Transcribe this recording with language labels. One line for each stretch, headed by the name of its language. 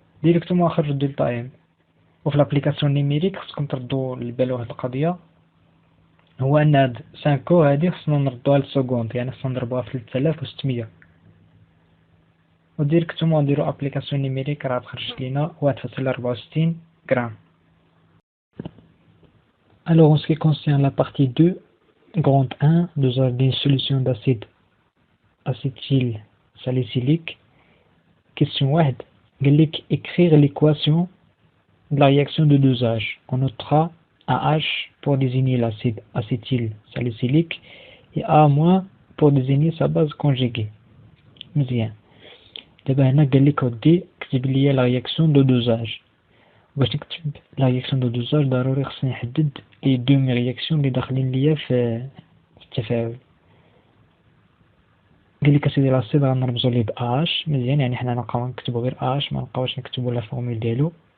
Arabic: ديريكتومون غنخرج دلتا ام. وفي لابليكاسيون نيميريك خصكم تردوا لبالو واحد القضيه، هو ان هاد 5 هادي خصنا نردوها للسكوند، يعني خصنا نضربوها في 3600 وديريكتومون نديرو ابليكاسيون نيميريك راه تخرج لينا 1.64 غرام.
French: Alors en ce qui concerne la partie 2, grande 1, dosage d'une solution d'acide acétyl salicylique. Question 1, écrire l'équation de la réaction de dosage. On notera AH pour désigner l'acide acétyl salicylique et A- pour désigner sa base conjuguée.
Arabic: مزيان. دابا هنا قال لك ودي كتب لي لا رياكسيون دو دوزاج. باش نكتب لا رياكسيون دو دوزاج ضروري خصني نحدد لي دو مي رياكسيون اللي داخلين ليا في التفاعل. قال لك اسيدي لاسيد غنرمزو ليه ب اش مزيان، يعني حنا نبقاو نكتبو غير اش، ما نبقاوش نكتبو لا فورمول ديالو.